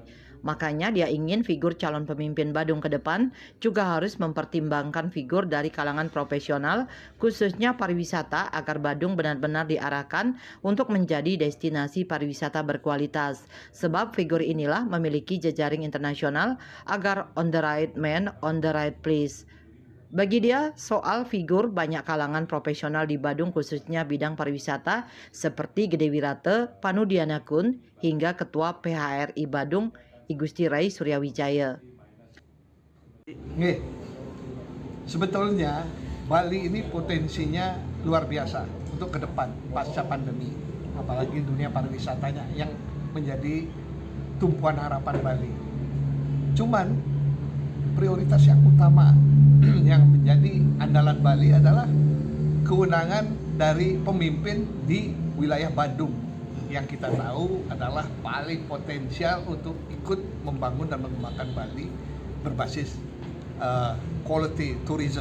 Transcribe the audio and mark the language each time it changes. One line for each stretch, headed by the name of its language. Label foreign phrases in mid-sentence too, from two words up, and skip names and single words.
Indonesian: Makanya dia ingin figur calon pemimpin Badung ke depan juga harus mempertimbangkan figur dari kalangan profesional khususnya pariwisata agar Badung benar-benar diarahkan untuk menjadi destinasi pariwisata berkualitas. Sebab figur inilah memiliki jejaring internasional agar
English: on the right man, on the right place.
Indonesian: Bagi dia, soal figur banyak kalangan profesional di Badung khususnya bidang pariwisata seperti Gede Wirate, Panudianakun, hingga Ketua PHRI Badung, I Gusti Rai Suryawijaya. Nih, sebetulnya Bali ini potensinya luar biasa untuk ke depan pasca pandemi, apalagi dunia pariwisatanya yang menjadi tumpuan harapan Bali. Cuman prioritas yang utama yang menjadi andalan Bali adalah kewenangan dari pemimpin di wilayah Bandung yang kita tahu adalah paling potensial untuk ikut membangun dan mengembangkan Bali berbasis
English: quality tourism.